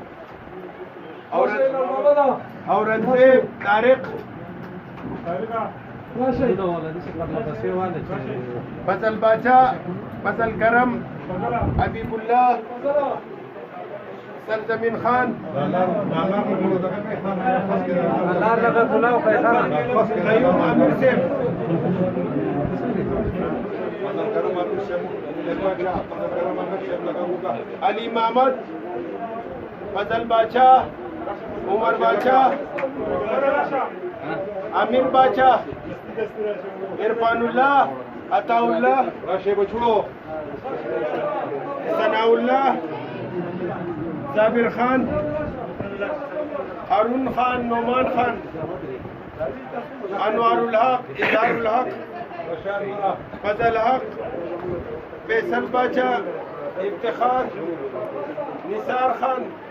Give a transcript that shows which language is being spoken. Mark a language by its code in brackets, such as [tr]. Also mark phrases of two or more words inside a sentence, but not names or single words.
[ur] اورنگزیب طارق فضل باچا فضل کرم حبیب اللہ سرزمین خان قیوم امیر صاحب علی محمد فضل باچا عمر باچا امیر باچا عرفان اللہ عطا اللہ ثناء اللہ زابر خان ہارون خان نعمان خان انوار الحق اظہار الحق فضل حق فیصل باچا افتخار نثار خان